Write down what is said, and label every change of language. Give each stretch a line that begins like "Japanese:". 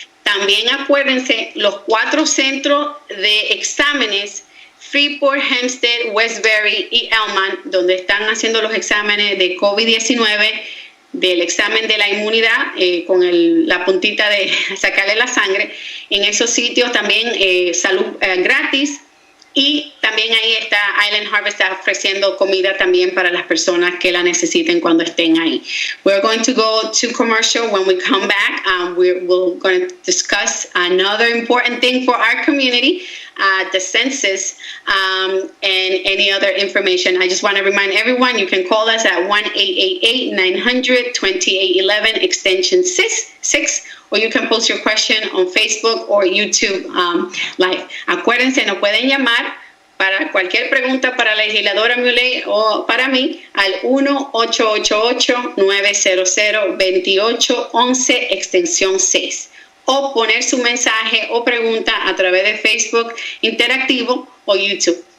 Spanish: También acuérdense los 4 centros de exámenes, Freeport, Hempstead, Westbury y Elman, donde están haciendo los exámenes de COVID-19, del examen de la inmunidad con la puntita de sacarle la sangre. En esos sitios también salud gratis, y también ahí está Island Harvest ofreciendo comida también para las personas que la necesiten cuando estén ahí.
English: We're going to go to commercial. When we come back, we're going to discuss another important thing for our community, the census, and any other information. I just want to remind everyone, you can call us at 1-888-900-2811 extension 6, or you can post your question on Facebook or YouTube Live.
Spanish: Acuérdense, nos pueden llamar para cualquier pregunta para la legisladora Mule o para mí al 1-888-900-2811 extensión 6. O poner su mensaje o pregunta a través de Facebook interactivo o YouTube.